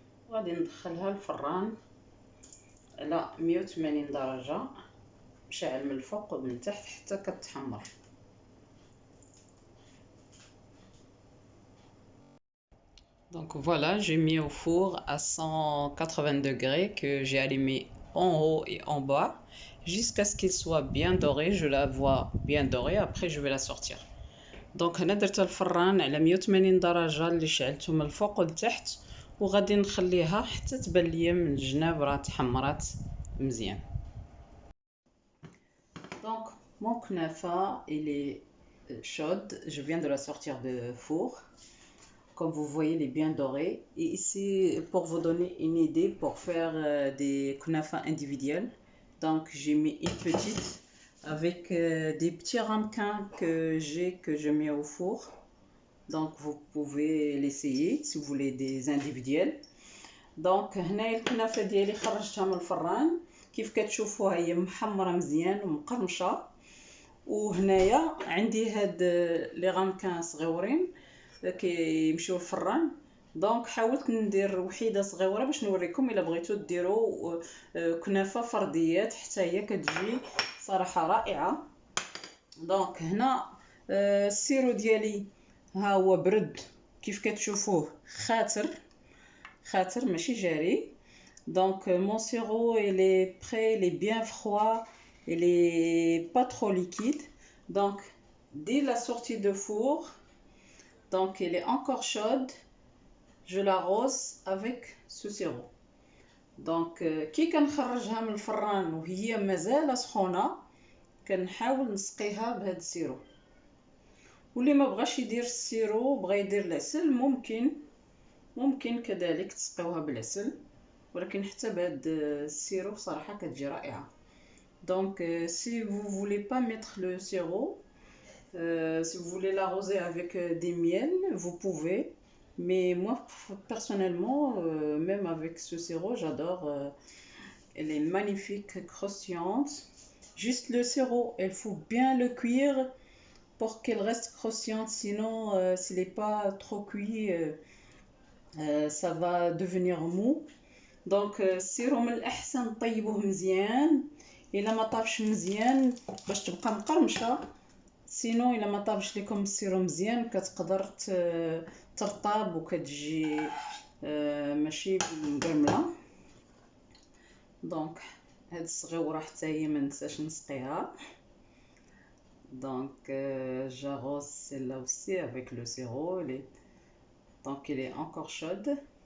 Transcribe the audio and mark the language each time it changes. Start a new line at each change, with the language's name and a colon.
Arabic: غادي ندخلها الفران على 180 درجه، مشعل من الفوق ومن التحت حتى كتحمر.
French: Donc voilà, j'ai mis au four à 180 degrés que j'ai allumé en haut et en bas jusqu'à ce qu'il soit bien doré. Je la vois bien dorée, après je vais la sortir. Donc
Arabic: هنا درت الفران على 180 درجة اللي شعلته من الفوق لتحت، وغادي نخليها حتى تبان ليا من الجناب راه تحمرات مزيان.
French: Donc mon kunafa il est chaude, je viens de la sortir de four. Comme vous voyez, elle est bien dorée. Et ici, pour vous donner une idée, pour faire des kunafa individuels, donc j'ai mis une petite avec des petits ramequins que je mets au four. Donc vous pouvez l'essayer si vous voulez des individuels. Donc
Arabic: هنايا الكنافه ديالي خرجتها من الفران، كيف كتشوفوها هي محمره مزيان ومقرمشه. وهنايا عندي هاد لي غامكان صغيورين كيمشيو الفران.
French: دونك
Arabic: حاولت ندير وحيده صغيره باش نوريكم الا بغيتو ديروا كنافه فرديات حتى هي كتجي صراحه رائعه.
French: دونك
Arabic: هنا السيرو ديالي ها هو برد كيف كتشوفوه، خاطر ماشي جاري.
French: دونك mon sirop il est prêt, il est bien froid, il est pas trop liquide. Donc dès la sortie de four, donc elle est encore chaude, je l'arrose avec ce sirop. Donc
Arabic: كي كنخرجها من الفران وهي مازال سخونه كنحاول نسقيها بهذا السيرو. واللي ما بغاش يدير السيرو بغى يدير العسل ممكن كذلك تسقيوها بالعسل، ولكن حتى بهذا السيرو صراحه كتجي رائعه.
French: Donc si vous voulez pas mettre le sirop, si vous voulez l'arroser avec des miels, vous pouvez. Mais moi personnellement, même avec ce sirop, j'adore. Elle est magnifique, croustillante. Juste le sirop, il faut bien le cuire pour qu'elle reste croustillante. Sinon, s'il n'est pas trop cuit, ça va devenir mou. Donc
Arabic: السيرو من الأحسن طيبوه مزيان. إلا ما طابش مزيان باش تبقى مقرمشة،
French: سينو
Arabic: الا ما طابش لكم السيرو مزيان كتقدر ترطاب وكتجي ماشي مقرمله.
French: دونك
Arabic: هاد الصغيوره حتى هي ما ننساش نسقيها.
French: دونك j'arrose celle-là aussi avec le sirop. Donc elle est encore chaude.